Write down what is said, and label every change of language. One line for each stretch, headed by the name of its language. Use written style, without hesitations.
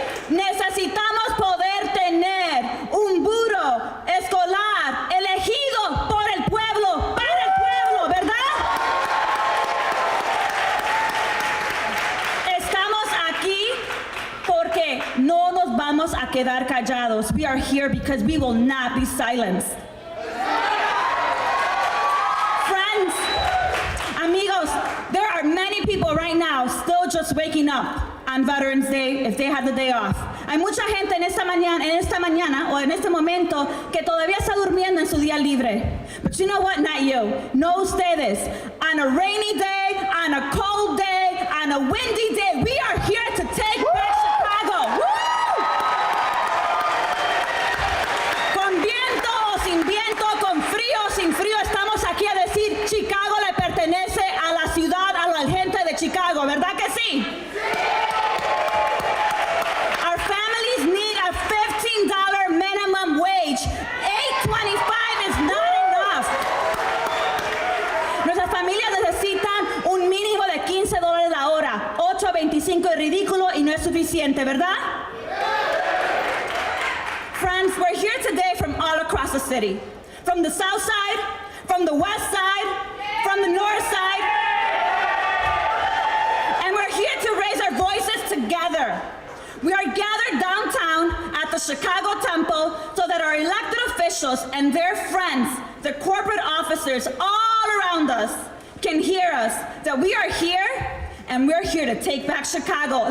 Spanish: Necesitamos poder tener un buro escolar elegido por el pueblo, para el pueblo, ¿verdad? Estamos aquí porque no nos vamos a quedar callados.
English: We are here because we will not be silenced. Friends, amigos, there are many people right now still just waking up on Veterans Day if they had the day off.
Spanish: Hay mucha gente en esta mañana o en este momento que todavía está durmiendo en su día libre.
English: But you know what? Not you.
Spanish: No ustedes.
English: On a rainy day, on a cold day, on a windy day, we are here to take back Chicago. Woo!
Spanish: Con viento o sin viento, con frío o sin frío, estamos aquí a decir Chicago le pertenece a la ciudad, a la gente de Chicago, ¿verdad que sí?
English: Our families need a $15 minimum wage. $8.25 is not enough.
Spanish: Nuestras familias necesitan un mínimo de $15 la hora. $8.25 es ridículo y no es suficiente, ¿verdad?
English: Friends, we're here today from all across the city. From the south side, from the west side, from the north side. And we're here to raise our voices together. We are gathered downtown at the Chicago Temple so that our elected officials and their friends, the corporate officers all around us, can hear us, that we are here and we're here to take back Chicago.